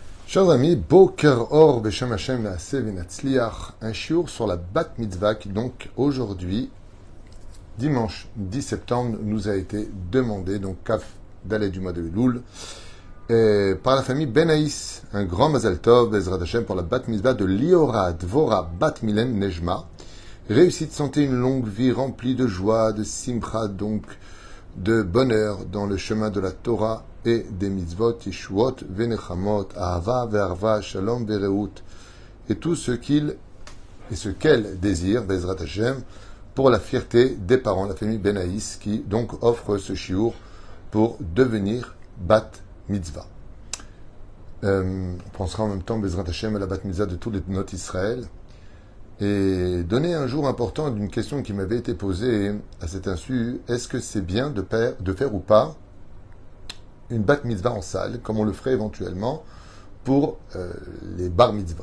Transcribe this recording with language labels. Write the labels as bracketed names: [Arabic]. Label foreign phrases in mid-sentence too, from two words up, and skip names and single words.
[French] Chers amis, [Hebrew] בוקר אור בשם השם נעשה ונצליח, [French] un shiur sur la [Hebrew] בת מצווה [French] qui donc aujourd'hui, dimanche 10 septembre, nous a été demandé, donc [Hebrew] כף דלת [French] du mois de Elul, par la famille Benaïs, un grand [Hebrew] מזל טוב בעזרת השם, [French] pour la [Hebrew] בת מצווה [French] de Liora Dvora Bat Milen Nejma. Réussite, santé, une longue vie remplie de joie, de simcha, donc de bonheur dans le chemin de la Torah et des mitzvot, [Hebrew] ישועות ונחמות אהבה ואחווה שלום ורעות, [French] et tout ce qu'il et ce qu'elle désire, [Hebrew] בעזרת השם, [French] pour la fierté des parents, la famille Benaïs, qui donc offre ce shiur pour devenir [Hebrew] בת מצווה. [French] On pensera en même temps, [Hebrew] בעזרת השם, [French] à la [Hebrew] בת מצווה [French] de tous les notes Israël, et donner un jour important d'une question qui m'avait été posée à cet insu, est-ce que c'est bien de faire ou pas une [Hebrew] בת מצווה [French] en salle, comme on le ferait éventuellement pour les [Hebrew] בר מצוות?